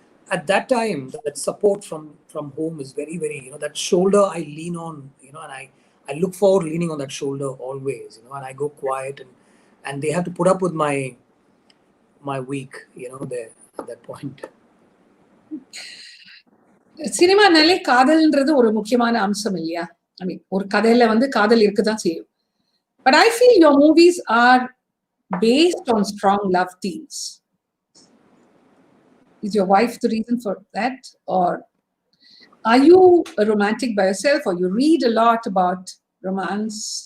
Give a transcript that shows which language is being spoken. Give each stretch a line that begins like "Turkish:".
English: At that time, that support from home is very, very, that shoulder I lean on, and I look forward leaning on that shoulder always, and I go quiet, and they have to put up with my week, there at that point.
Tamil: சினிமானாலே காதல்ன்றது ஒரு முக்கியமான அம்சம் இல்லையா?
English: I mean,
Tamil: ஒரு கதையில காதல் இருக்குதான் செய்யும்.
English: But I feel your movies are based on strong love themes. Is your wife the reason for that? Or are you a romantic by yourself, or you read a lot about romance?